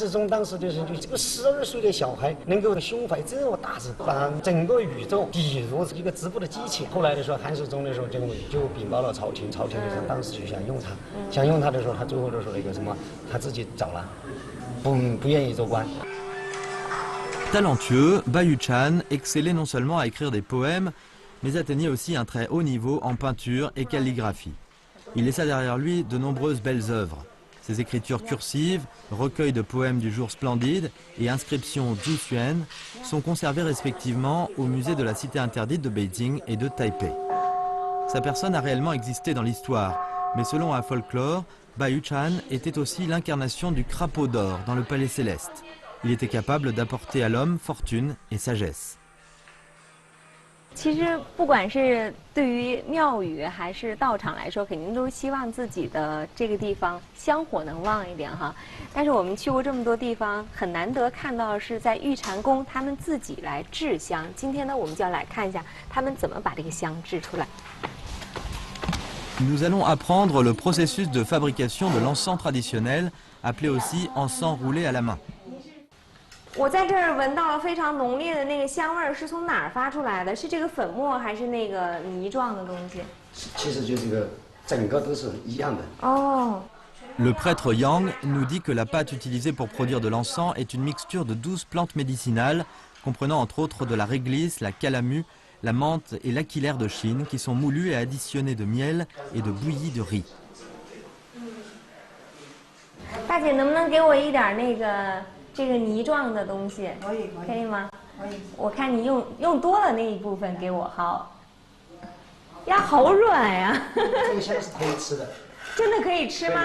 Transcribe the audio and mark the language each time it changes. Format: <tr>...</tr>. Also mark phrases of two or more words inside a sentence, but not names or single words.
<zh>世忠当时就是这个12岁的小孩能够胸怀这么大志，把整个宇宙比如一个直播的机器。后来的时候，韩世忠的时候就禀报了朝廷，朝廷的时候当时就想用他，想用他的时候，他最后就说了一个什么，他自己走了，不愿意做官。</zh> <fr>Talentueux, Bayou-chan excellait non seulement à écrire des poèmes, mais atteignait aussi un très haut niveau en peinture et calligraphie. Il laissa derrière lui de nombreuses belles œuvres. Ses écritures cursives, recueils de poèmes du jour splendide et inscriptions Zhuxuan sont conservées respectivement au musée de la Cité interdite de Beijing et de Taipei. Sa personne a réellement existé dans l'histoire, mais selon un folklore, Bayou-chan était aussi l'incarnation du crapaud d'or dans le palais céleste. Il était capable d'apporter à l'homme fortune et sagesse.</fr> <zh>其实不管是对于庙宇还是道场来说，肯定都是希望自己的这个地方香火能旺一点哈。但是我们去过这么多地方，很难得看到是在玉蟾宫他们自己来制香。今天呢，我们就要来看一下他们怎么把这个香制出来。</zh> <fr>Nous allons apprendre le processus de fabrication de l'encens traditionnel, appelé aussi encens roulé à la main.</fr> <zh>我在这儿闻到了非常浓烈的那个香味儿，是从哪儿发出来的？是这个粉末还是那个泥状的东西？其实就这个整个都是一样的。哦。</zh> <fr>Le prêtre Yang nous dit que la pâte utilisée pour produire de l'encens est une mixture de 12 plantes médicinales, comprenant entre autres de la réglisse, la calamu, la menthe et l'aquilaire de Chine, qui sont moulues et additionnées de miel et de bouillie de riz.</fr> <zh>大姐，能不能给我一点那个？这个泥状的东西可以吗？可以。我看你用多了那一部分给我，好。呀，好软呀！这个香是可以吃的。真的可以吃吗？</zh>